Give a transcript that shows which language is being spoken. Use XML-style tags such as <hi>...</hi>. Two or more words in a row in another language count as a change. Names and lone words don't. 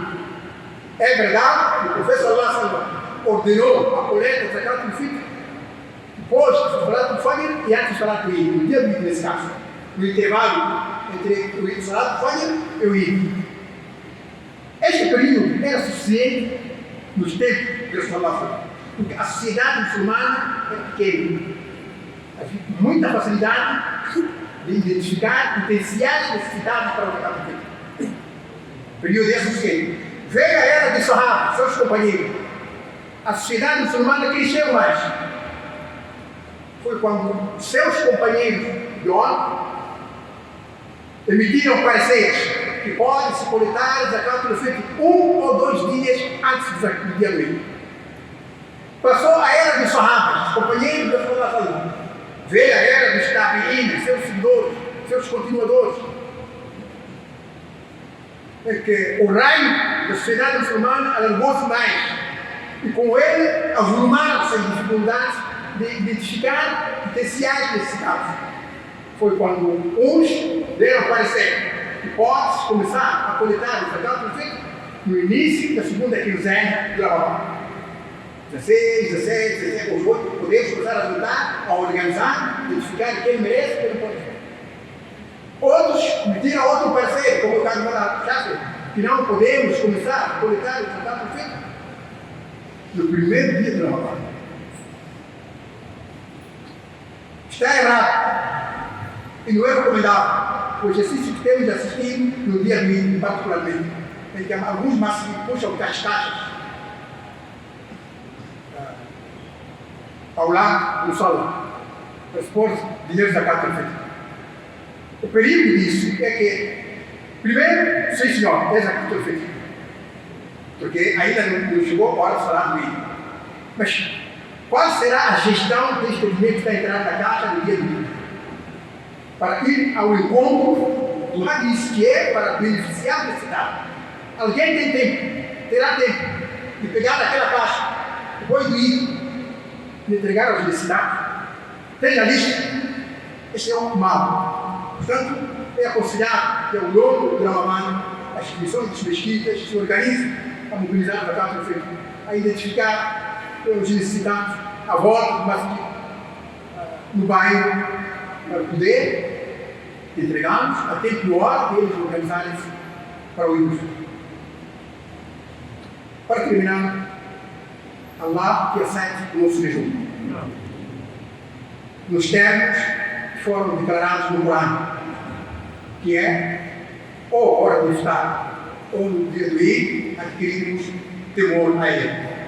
<pt>É verdade que o profeta</pt> <ar>صلى الله عليه وسلم</ar> <pt>ordenou a coleta de zakat do fitr depois do salat do Fajr e antes do salat do Eid, no dia do Eid, nesse caso, no intervalo entre o salat do Fajr e o Eid. Este período era suficiente nos tempos de</pt> <ar>صلى الله عليه وسلم,</ar> <pt>porque a sociedade muçulmana é pequena. Havia muita facilidade de identificar potenciais necessidades para o</pt> <ar>زكاة الفطر.</ar> <pt>O período é o seguinte: veio a era de Sahaba, seus companheiros. A sociedade muçulmana cresceu mais. Foi quando seus companheiros de ano emitiram pareceres que pode-se coletar</pt> <ar>زكاة الفطر</ar> <pt>1 ou 2 dias antes do dia do Eid. Passou a era dos Sahabas, companheiros da Rasulullah. Veio a era dos Tabi'in, seus seguidores, seus continuadores. É que o reino da sociedade muçulmana alargou-se mais. E com ele avolumaram-se as dificuldades de identificar potenciais necessidades. Foi quando uns deram parecer que pode-se começar a coletar o</pt> <ar>زكاة الفطر</ar> <pt>no início da segunda quinzena de Ramadã. 16, 17, 17, 18, podemos começar a ajudar, a organizar, identificar quem merece e quem não pode. Outros metiram outro parecer, como o caso do Shafi, que não podemos começar a coletar o</pt> <ar>زكاة الفطر</ar> <pt>no primeiro dia de Ramadã. Está errado e não é recomendável o exercício que temos de assistir no dia do Eid, particularmente, em que alguns massos puxam caixas ao lado do solo para expor dinheiro da</pt> <ar>زكاة الفطر.</ar> <pt>O perigo disso é que, primeiro, sim senhor, é</pt> <ar>زكاة الفطر,</ar> <pt>porque ainda não chegou a hora de falar do Eid. Mas qual será a gestão deste dinheiro que está entrando na caixa no dia do Eid? Para ir ao encontro do hadith, que é para beneficiar da cidade. Alguém tem tempo, terá tempo de pegar aquela caixa depois do Eid e entregar aos necessitados. Tem a lista. Este é um mal. Portanto, é aconselhado que ao longo do Ramadã as instituições das mesquitas se organizem a mobilizar a</pt> <ar>زكاة الفطر,</ar> <pt>a identificar os necessitados à volta do masjid, no bairro, para poder entregá-los a tempo e hora de eles organizarem-se para o Eid. Para terminar, Allah que aceite o nosso jejum, nos termos que foram declarados no Corão, que é ou hora de estar ou no dia do Eid, adquirirmos temor a Ele.</pt>